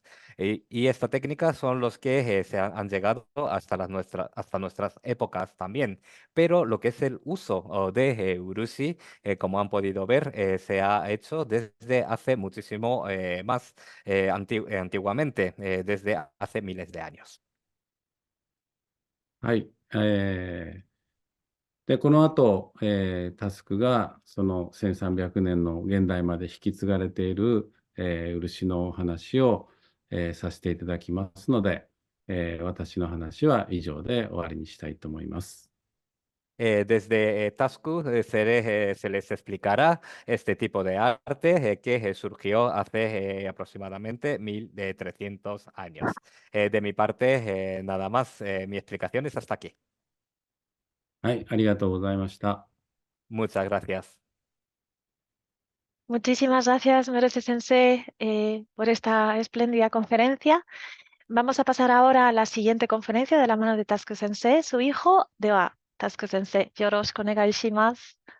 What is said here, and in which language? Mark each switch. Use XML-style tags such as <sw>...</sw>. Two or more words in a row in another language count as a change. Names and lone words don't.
<es>Y esta técnica son los que han llegado hasta nuestras épocas también. Pero lo que es el uso de urushi, como han podido ver, se ha hecho desde hace muchísimo más antiguamente, desde hace miles de años.</es> <ja>はい。で、この後、タスクがその1300年の現代まで引き継がれている、漆のお話を、させていただきますので、私の話は以上で終わりにしたいと思います。</ja> <es>Desde Tasku se les explicará este tipo de arte que surgió hace aproximadamente 1300 años. De mi parte, nada más, mi explicación es hasta aquí.</es> <ja>はい、ありがとうございました。</ja> <es>Muchas gracias. Muchísimas gracias, Merece Sensei, por esta espléndida conferencia. Vamos a pasar ahora a la siguiente conferencia de la mano de Tasuku Sensei, su hijo,</es> <ja>では、タスク先生. よろしくお願いします.</ja>